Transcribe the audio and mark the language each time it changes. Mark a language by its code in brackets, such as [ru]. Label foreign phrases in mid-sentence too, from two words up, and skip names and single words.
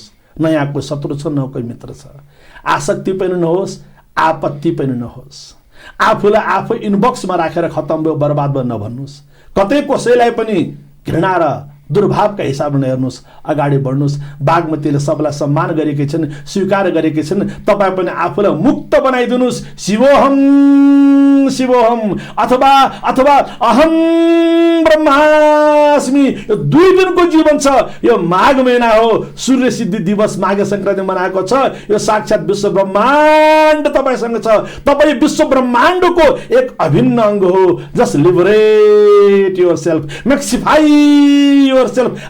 [ne] न यहाँ कोही शत्रु छ, न कोही मित्र छ। आसक्ति पनि नहोस्, आपत्ति पनि नहोस्। आफूलाई आफू इनबक्समा राखेर खत्तम भयो, बर्बाद भयो नभन्नुहोस्। कतै कसैलाई पनि घृणा र दुर्भावका हिसाबले नहेर्नुहोस्, अगाडि बढ्नुहोस्। बागमतीले सबलाई सम्मान गरेकी छन्, स्वीकार गरेकी छन्। तपाईँ पनि आफूलाई मुक्त बनाइदिनुहोस्। [sa] शिवोहम शिवोहम अथवा अहम ब्रह्मास्मि। [ne] यो 2 दिनको जीवन छ। यो माघ महिना हो, सूर्य सिद्धि दिवस माघे संक्रान्ति मनाएको छ। यो साक्षात विश्व ब्रह्माण्ड तपाईसँग छ। तपाईँ विश्व ब्रह्माण्डको एक अभिन्न अङ्ग हो। [en] just liberate your self, maxify your self.